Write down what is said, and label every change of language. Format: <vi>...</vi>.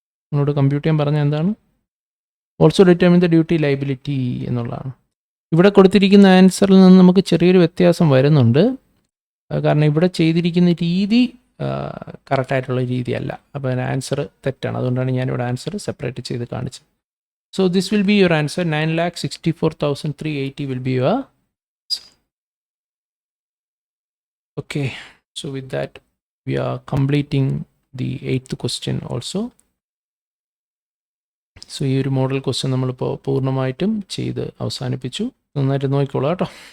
<ml>നിങ്ങളോട് കമ്പ്യൂട്ട് ചെയ്യാൻ പറഞ്ഞാൽ എന്താണ്?</ml> <en>also determine the duty liability</en> <ml>എന്നുള്ളതാണ്. ഇവിടെ കൊടുത്തിരിക്കുന്ന ആൻസറിൽ നിന്ന് നമുക്ക് ചെറിയൊരു വ്യത്യാസം വരുന്നുണ്ട്. കാരണം ഇവിടെ ചെയ്തിരിക്കുന്ന രീതി കറക്റ്റായിട്ടുള്ള രീതിയല്ല. അപ്പോൾ ആൻസർ തെറ്റാണ്. അതുകൊണ്ടാണ് ഞാനിവിടെ ആൻസർ സെപ്പറേറ്റ് ചെയ്ത് കാണിച്ചത്.</ml> <en>So this will be your answer. 9,64,380 will be your answer. Okay. So with that, we are completing the 8th question also.</en> <ml>So ഈ ഒരു മോഡൽ ക്വസ്റ്റ്യൻ നമ്മളിപ്പോൾ പൂർണ്ണമായിട്ടും ചെയ്ത് അവസാനിപ്പിച്ചു. നന്നായിട്ട് നോക്കിക്കോളാം കേട്ടോ.</ml>